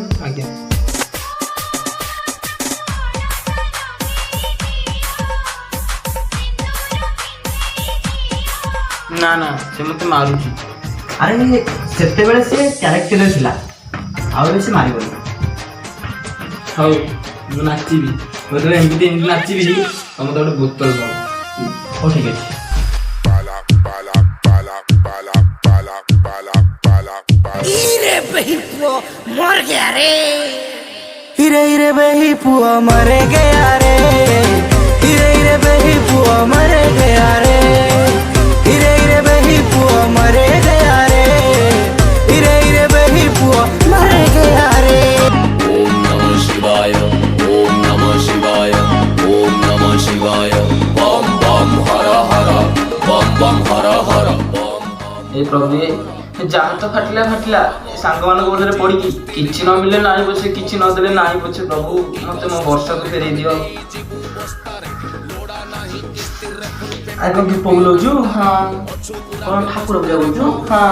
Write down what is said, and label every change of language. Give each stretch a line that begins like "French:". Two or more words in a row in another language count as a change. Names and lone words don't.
Odia: ଆଜ୍ଞା। ନା ନା, ସେ ମୋତେ ମାରୁଛି। ଆରେ ସେତେବେଳେ ସେ କ୍ୟାରେକ୍ଟରରେ ଥିଲା, ଆଉ ଏବେ ସେ ମାରିବନି। ହଉ ମୁଁ ନାଚିବି, ମୁଁ ଏମିତି ନାଚିବି ତମେ ତ ଗୋଟେ ବୋତଲ ଦବ। ହଉ ଠିକ୍ ଅଛି।
Hindi: हिरे हिरे बही पुआ मरे गया रे, हिरे हिरे बही पुआ मरे गया रे, हिरे हिरे बही पुआ मरे गया रे, हिरे हिरे बही पुआ मरे गया रे।
Sanskrit: ओम नमः शिवाय, ओम नमः शिवाय, ओम नमः शिवाय,
Hindi: बम बम हर हर, बम बम हर हर, बम।
Odia: ଏ ପ୍ରଭୁ, ଯାହା ତ ଫାଟିଲା ଫାଟିଲା, ସାଙ୍ଗମାନଙ୍କ ମଧ୍ୟରେ ପଡ଼ିକି କିଛି ନ ମିଳିଲେ ନାହିଁ ପଛେ, କିଛି ନ ଦେଲେ ନାହିଁ ପଛେ, ପ୍ରଭୁ ମୋତେ ମୋ ବର୍ଷକୁ ଫେରେଇ ଦିଅ। ଆରେ କଣ ଧୂପ ବୁଲଉଛୁ? ହଁ। କଣ ଠାକୁର ପୂଜା କରୁଛୁ? ହଁ।